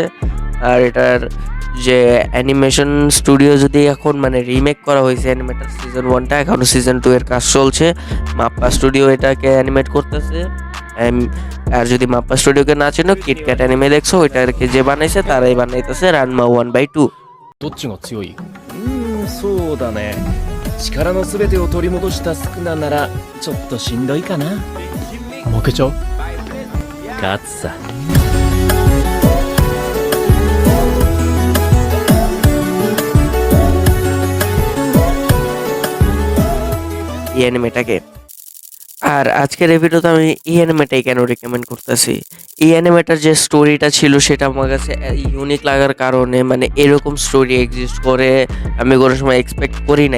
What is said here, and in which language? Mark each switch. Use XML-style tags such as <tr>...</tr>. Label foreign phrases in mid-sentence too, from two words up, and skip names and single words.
<bn>আর এটার যে</bn> <en>animation studio</en> <bn>যদি এখন মানে রিমেক করা হয়েছে অ্যানিমেটার সিজন 1টা, এখনো সিজন 2 এর কাজ চলছে। মাপ্পা স্টুডিও এটাকে অ্যানিমেট করতেছে। আর যদি মাপ্পা স্টুডিওকে না চেনো, কিটক্যাট অ্যানিমে দেখছো, ওইটাকে যে বানাইছে তারাই বানাইতেছে রানমা 1/2।</bn> <ja>どっちが強い？そうだね。力のすべてを取り戻したスクナならちょっとしんどいかな。負けちゃう？勝つさ。</ja> <bn>এই অ্যানিমেটাকে। আর আজকের এই ভিডিওতে আমি এই অ্যানিমেটাই কেন রেকমেন্ড করতেছি, এই অ্যানিমেটার যে স্টোরিটা ছিল সেটা আমার কাছে ইউনিক লাগার কারণে, মানে এরকম স্টোরি এক্সিস্ট করে আমি কোনো সময় এক্সপেক্ট করি নাই।</bn>